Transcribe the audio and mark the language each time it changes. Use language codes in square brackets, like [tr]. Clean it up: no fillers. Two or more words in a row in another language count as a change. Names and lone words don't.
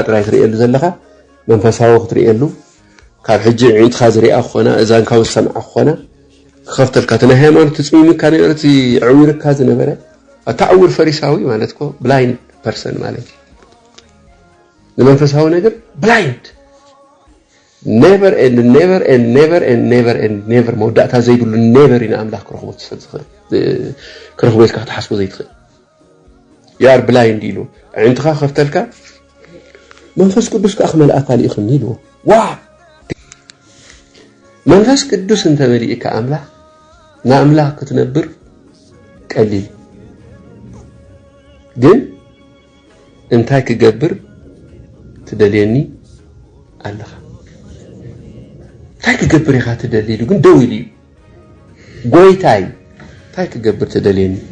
[ti] ጥራይ ትርእየሉ ዘለኻ መንፈሳዊ ክትርእየሉ ካብ ሕጂ ዕንትኻ ዝሪኣ ክኾና እዛንካ ውሰምዓ ክኾና ክኸፍተልካ እቲ ናይ ሃይማኖት ትፅሚምካ ነይሩ እቲ ዕዊርካ ዝነበረ እታዕውር ፈሪሳዊ ማለት ኮ [en] blind person [ti] ማለት ንመንፈሳዊ ነገር ብላይንድ [en] never and never and never [ti] and never and never መውዳእታ ዘይብሉ never ኢና ኣምላኽ ክረኽቦ ክረኽቦ ኢልካ ክትሓስቦ ዘይትኽእል [en] you are blind [ti] ኢሉ ዕንትኻ ከፍተልካ መንፈስ ቅዱስ ከዓ ክመልኣካ ይኽኒ ኢልዎ ዋ መንፈስ ቅዱስ እንተመሊእካ ኣምላኽ ንኣምላኽ ክትነብር ቀሊል ግን እንታይ ክገብር ትደልየኒ ኣለኻ እንታይ ክገብር ኢኻ ትደሊ ኢሉ ግን ደው ኢሉ እዩ ጎይታይ እንታይ ክገብር ትደልየኒ